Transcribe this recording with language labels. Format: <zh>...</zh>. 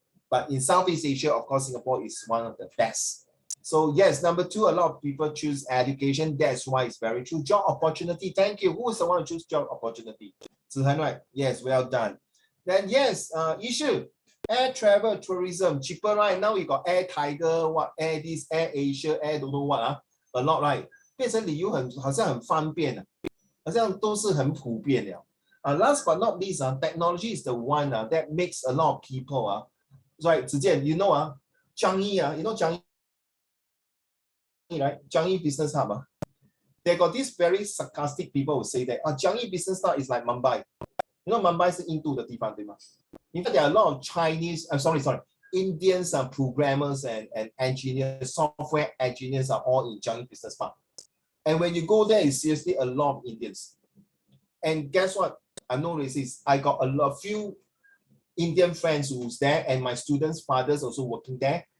<en>But in Southeast Asia, of course, Singapore is one of the best. So yes, number 2, a lot of people choose education. That's why it's very true. Job opportunity. Thank you. Who is the one who choose job opportunity? Zihan, right? Yes, well done. Then yes, issue. Air travel, tourism, cheaper, right? Now you got Air Tiger, what Air this, Air Asia, Air don't know what, a lot, right?</en> <zh>变成理由好像很方便，好像都是很普遍了。</zh> <en>Last but not least, technology is the one that makes a lot of people, right? 子健, you know, Changi, you know Changi, right? Changi Business Hub. They got these very sarcastic people who say that Changi Business Hub is like Mumbai. You know</en> <zh>Mumbai 是印度的地方，对吗？</zh> <en>In fact, there are a lot of Chinese, Indians, programmers and engineers, software engineers are all in Changi Business Park. And when you go there, it's seriously a lot of Indians. And guess what? I'm no racist. I got a few Indian friends who's there, and my students' fathers also working there.</en>